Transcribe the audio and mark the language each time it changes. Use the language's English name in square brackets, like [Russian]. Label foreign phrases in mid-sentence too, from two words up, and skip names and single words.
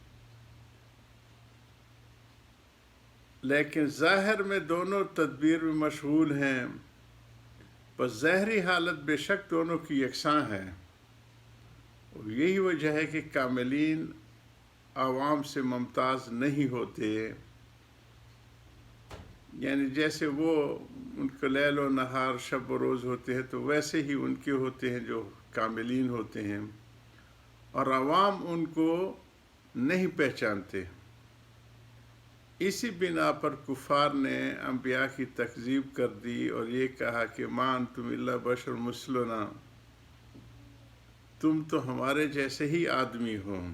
[Urdu] لیکن ظاہر میں دونوں تدبیر میں مشغول ہیں، بس ظاہری حالت بے شک دونوں کی یکساں ہے، اور یہی وجہ ہے کہ کاملین عوام سے ممتاز نہیں ہوتے، یعنی جیسے وہ ان کے لیل و نہار شب و روز ہوتے ہیں تو ویسے ہی ان کے ہوتے ہیں جو کاملین ہوتے ہیں، اور عوام ان کو نہیں پہچانتے۔ اسی بنا پر کفار نے انبیاء کی تکذیب کر دی اور یہ کہا کہ [Arabic] ما انتم الا بشر مثلنا، [Urdu] تم تو ہمارے جیسے ہی آدمی ہو۔